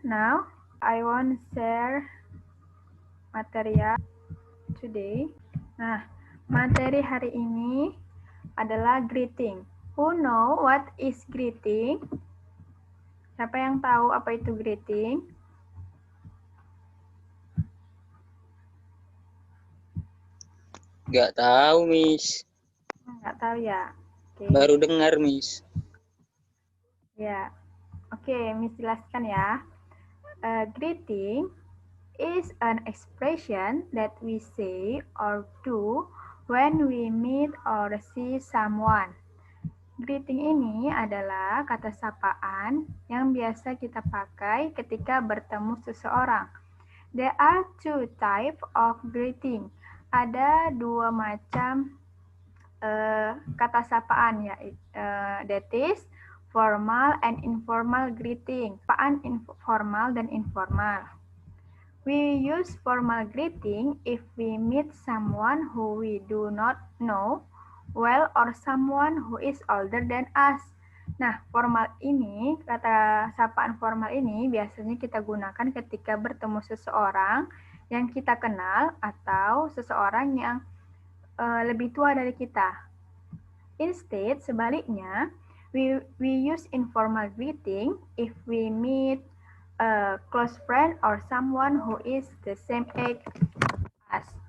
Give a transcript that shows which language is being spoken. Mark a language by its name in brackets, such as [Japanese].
[English] Now, I want to share material today. [Indonesian] Nah, materi hari ini adalah greeting. [English] Who know what is greeting? [Indonesian] Siapa yang tahu apa itu greeting? Nggak tahu, Miss. Nggak tahu ya? Okay. Baru dengar, Miss. Ya, oke, Miss jelaskan ya. [English] Greeting is an expression that we say or do when we meet or see someone. [Indonesian] Greeting ini adalah kata sapaan yang biasa kita pakai ketika bertemu seseorang. [English] There are two types of greeting. [Indonesian] Ada dua macam kata sapaan ya, that is formal and informal greeting. Sapaan formal dan informal. [English] We use formal greeting if we meet someone who we do not know well or someone who is older than us. [Indonesian] Nah, formal ini, kata sapaan formal ini biasanya kita gunakan ketika bertemu seseorang yang kita kenal atau seseorang yang lebih tua dari kita. [English] Instead, sebaliknya, we use informal greeting if we meet a close friend or someone who is the same age as.